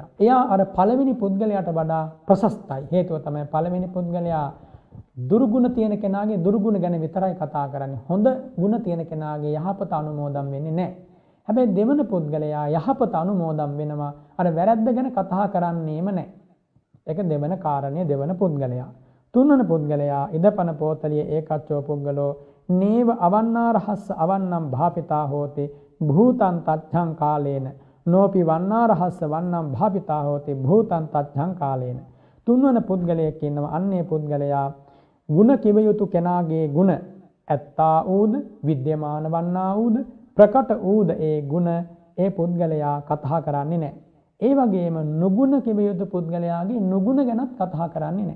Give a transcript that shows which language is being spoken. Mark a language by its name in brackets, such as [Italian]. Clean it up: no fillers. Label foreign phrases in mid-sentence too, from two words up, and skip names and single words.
[Sinhala] එයා අර පළවෙනි පුද්ගලයාට වඩා ප්‍රශස්තයි. හේතුව තමයි පළවෙනි පුද්ගලයා දුර්ගුණ තියෙන කෙනාගේ දුර්ගුණ ගැන විතරයි කතා කරන්නේ. හොඳ ගුණ තියෙන කෙනාගේ යහපත අනුමෝදන් වෙන්නේ නැහැ. හැබැයි දෙවන පුද්ගලයා යහපත අනුමෝදන් වෙනවා. අර වැරද්ද ගැන කතා කරන්නේම නැහැ. ඒක දෙවන කාරණේ දෙවන පුද්ගලයා. තුන්වන පුද්ගලයා [Pali] ඉදපන පෝතලියේ ඒකච්චෝ පුද්ගලෝ නේව අවන්නාරහස්ස අවන්නම් භාපිතා හෝති භූතං තච්ඡං කාලේන නෝපි වන්නාරහස්ස වන්නම් භාපිතා හෝති භූතං තච්ඡං කාලේන. [Sinhala] තුන්වන පුද්ගලයෙක් ඉන්නවා. අන්නේ පුද්ගලයා ගුණ කිව යුතු කෙනාගේ ගුණ ඇත්තා වූද විද්‍යමාන වන්නා වූද ප්‍රකට වූද ඒ ගුණ ඒ පුද්ගලයා කතා කරන්නේ නැහැ. ඒ වගේම නුගුණ කිව යුතු පුද්ගලයාගේ නුගුණ ගැනත් කතා කරන්නේ නැහැ.